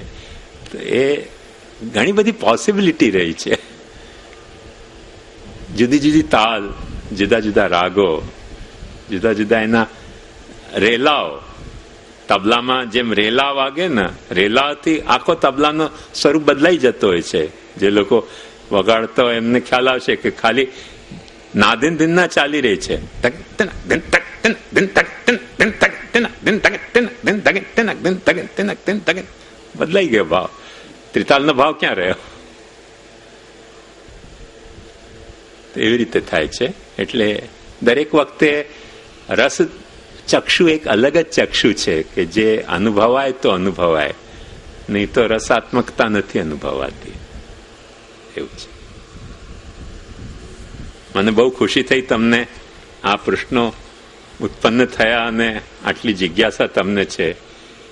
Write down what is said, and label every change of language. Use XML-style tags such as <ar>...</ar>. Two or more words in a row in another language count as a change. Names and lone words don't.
<gu>તો એ ઘણી બધી પૉસિબિલિટી રહી છે। જુદી જુદી તાલ, જુદા જુદા રાગો, જુદા જુદા એના રેલાઓ, તબલા માં જેમ રેલા વાગે ન, રેલા થી આખો તબલા નો સ્વરૂપ બદલાઈ જતો હોય છે। જે લોકો વગાડતા હોય એમને ખ્યાલ આવશે કે ખાલી નાદિન દિન ના ચાલી રહી છે, તક તન દિન તક તન દિન તક તન દિન તક તન દિન તક તન દિન તક તન દિન તક તન દિન તક બદલાઈ ગયો ભાવ। ત્રિતાલ નો ભાવ ક્યા રહ્યો? એવી રીતે થાય છે। એટલે દરેક વખતે રસ ચક્ષુ એક અલગ જ ચક્ષુ છે કે જે અનુભવાય તો અનુભવાય, નહીં તો રસાત્મકતા નહીં અનુભવાતી। એવું છે। મને બહુ ખુશી થઈ તમને આ પ્રશ્નો ઉત્પન્ન થયા અને આટલી જિજ્ઞાસા તમને છે।</gu>